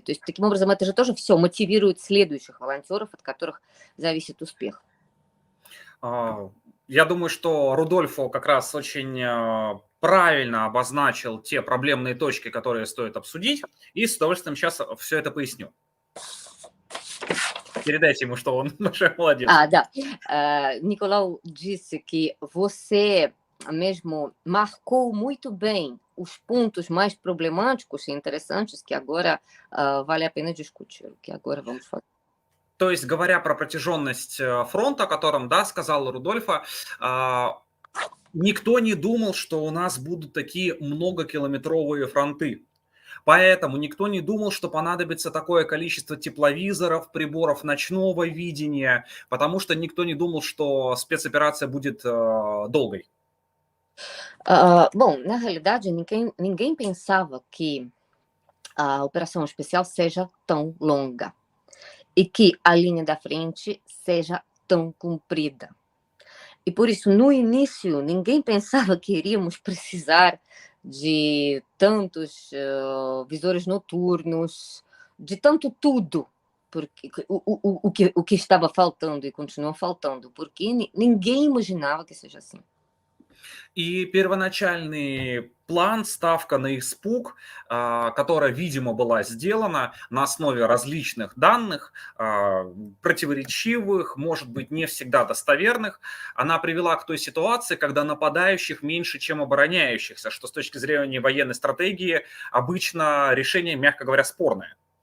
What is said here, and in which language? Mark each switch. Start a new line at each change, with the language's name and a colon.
Russian: То есть, таким образом, это же тоже все мотивирует следующих волонтеров, от которых зависит успех. Я думаю, что Рудольфо как раз очень правильно обозначил те проблемные точки, которые стоит обсудить, и с удовольствием сейчас все это поясню.
Portuguese: Pergunte
Russian: ему,
Portuguese: что он большой молодец.
Russian: Да.
Portuguese: Nicolau disse que você mesmo marcou muito bem os pontos mais problemáticos e interessantes que agora vale a pena discutir, que agora vamos fazer.
Russian: То есть, говоря про протяженность фронта, о котором, да, сказал Рудольфо, никто не думал, что у нас будут такие многокилометровые фронты. Поэтому никто не думал, что понадобится такое количество тепловизоров, приборов ночного видения, потому что никто не думал, что спецоперация будет долгой.
Portuguese: Bom, na realidade, ninguém pensava que a operação especial seja tão longa e que a linha da frente seja tão comprida. E por isso, no início, ninguém pensava que iríamos precisar de tantos visores noturnos, de tanto tudo, porque o que estava faltando e continua faltando, porque ninguém imaginava que seja assim.
Russian: И первоначальный план, ставка на испуг, которая, видимо, была сделана на основе различных данных, противоречивых, может быть, не всегда достоверных, она привела к той ситуации, когда нападающих меньше, чем обороняющихся, что с точки зрения военной стратегии обычно решение, мягко говоря, спорное.